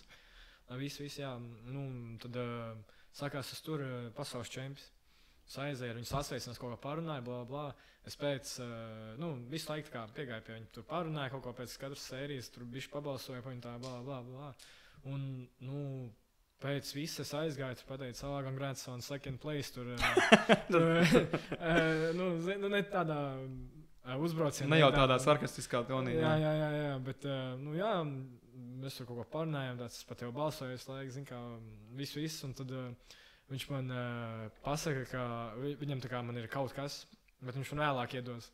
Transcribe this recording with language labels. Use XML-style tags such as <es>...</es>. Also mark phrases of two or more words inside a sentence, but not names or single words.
<lv>Viss, jā, tad sākās tas tur pasaules čempions. Aizēju, viņu sasveicinās, kaut ko parunāju, blā, blā. Es pēc, visu laiku piegāju pie viņa, tur parunāju kaut ko pēc katras sērijas, tur bišķi pabalsoju pa viņu tā, blā, blā, blā. Un, pēc visa es aizgāju, tur pateicu,</lv> <en>congrats second place,</en> <lv>tur, ne tādā uzbraucienā. Ne jau tādā sarkastiskā tonī. Jā, bet, mēs tur kaut ko parunājām, tāds pat jau balsoju, es laiku, zinu, kā visu, un tad viņš man pasaka, ka viņam man ir kaut kas, bet viņš man vēlāk iedos.</lv>